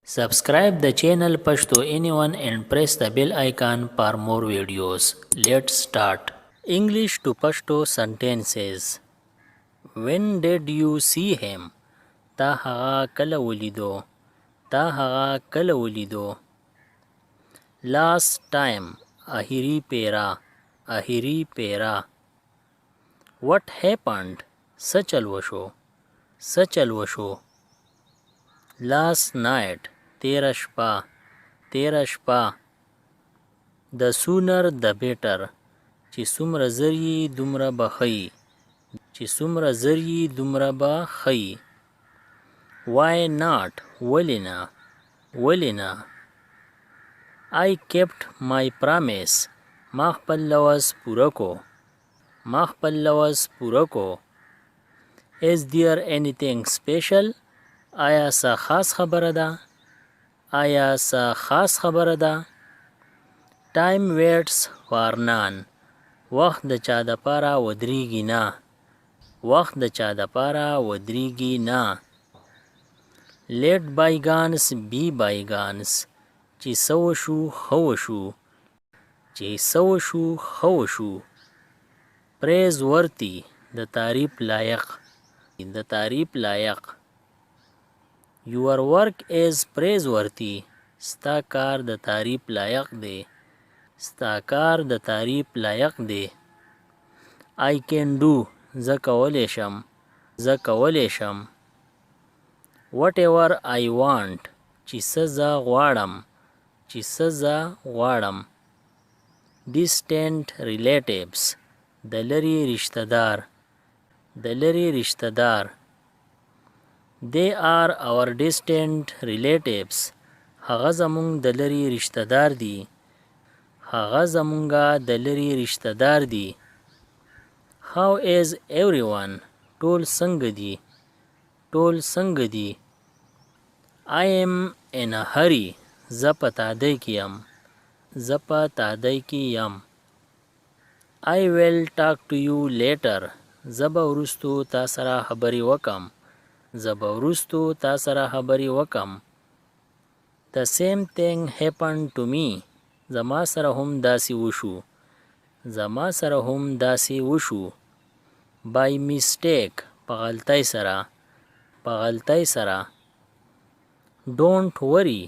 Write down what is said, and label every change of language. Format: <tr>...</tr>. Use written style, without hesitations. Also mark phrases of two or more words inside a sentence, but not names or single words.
<en>Subscribe the channel Pashto Anyone and press the bell icon for more videos. Let's start. English to Pashto sentences. When did you see him?</en> <ps>تا هغه کله ولیدو. تا هغه کله ولیدو.</ps> <en>Last time.</en> <ps>آخری پیرا. آخری پیرا.</ps> <en>What happened?</en> <ps>څه چل وشو. څه چل وشو.</ps> <en>Last night.</en> <ps>تیره شپه. تیره شپه.</ps> <en>The sooner the better.</en> <ps>چې څومره زر یې دومره به ښه چې څومره زر یې دومره به ښه.</ps> <en>Why not?</en> <ps>ولې نه. ولې نه.</ps> <en>I kept my promise.</en> <ps>ما خپل لوز پوره کو. ما خپل لوز پوره کو.</ps> <en>Is there anything special?</en> <ps>آیا څه خاص خبره ده. آیا څه خاص خبره ده.</ps> <en>Time waits for none.</en> <ps>وخت د چا د پاره ودرېږي نه. وخت د چا د پاره ودرېږي نه.</ps> <en>Let bygones be bygones.</en> <ps>چې څه وشو ښه وشو. چې څه وشو ښه وشو.</ps> <en>Praise worthy.</en> <ps>د تعریف لایق. د تعریف لایق.</ps> <en>Your work is praiseworthy.</en> <ps>ستا کار د تعریف لایق دی. ستا کار د تعریف لایق دی.</ps> <en>I can do.</en> <ps>زه کولی شم. زه کولی شم.</ps> <en>Whatever I want.</en> <ps>چې څه زه غواړم. چې څه زه غواړم.</ps> <en>Distant relatives.</en> <ps>د لرې رشته دار. د لرې رشته دار.</ps> <en>They are our distant relatives.</en> <ps>هغه زمونږ د لرې رشته دار دي. هغه زمونږه د لرې رشته دار دي.</ps> <en>How is everyone?</en> <ps>ټول څنګه دي. ټول څنګه دي.</ps> <en>I am in a hurry.</en> <ps>زه په تادۍ کې یم. زه په تادۍ کې یم.</ps> <en>I will talk to you later.</en> <ps>زه به وروستو تا سره خبرې وکم. زه به وروستو تا سره خبرې وکم.</ps> <en>The same thing happened to me.</en> <ps>زما سره هم داسې وشو. زما سره هم داسې وشو.</ps> <en>By mistake.</en> <ps>په غلطۍ سره. په غلطۍ سره.</ps> <en>Don't worry.</en>